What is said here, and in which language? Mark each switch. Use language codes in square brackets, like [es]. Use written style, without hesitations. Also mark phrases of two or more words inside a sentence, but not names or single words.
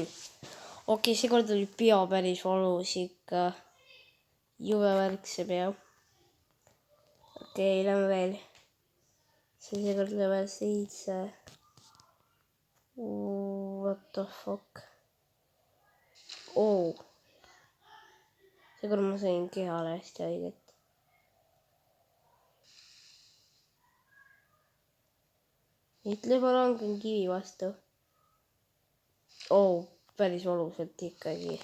[et] Okei, seekord oli pea päris valus ikka. Jube värk see pea. Okei, lähme veel. See seekord level 7. [en] What the fuck? Oh. [et] Seekord ma sain kehale hästi haiget. ütle, ma langen kivi vastu. Oh, päris valusalt ikkagi.